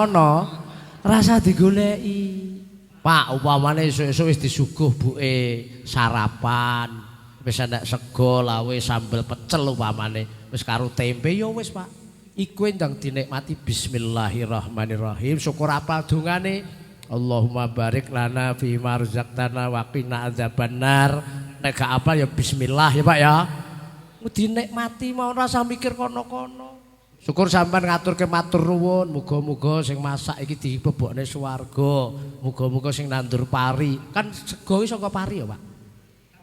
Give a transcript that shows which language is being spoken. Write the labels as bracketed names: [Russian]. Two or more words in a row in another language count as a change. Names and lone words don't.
[Javanese] ana rasa digoleki Pak upamane esuk-esuk wis disuguh buke sarapan wis enek sego lawe sambel pecel upamane wis karo tempe ya wis Pak iku ndang dinikmati bismillahirrahmanirrahim syukur apa dungane [Arabic] اللهم بارك لنا فيما رزقتنا وقنا عذاب النار [Javanese] nek gak apa ya bismillah ya Pak ya dinikmati mau rasa mikir kono-kono. Syukur sampean ngaturke matur nuwun, muga-muga sing masak iki dibebokne swarga. Muga-muga sing nandur pari, kan sego iki saka pari ya, Pak.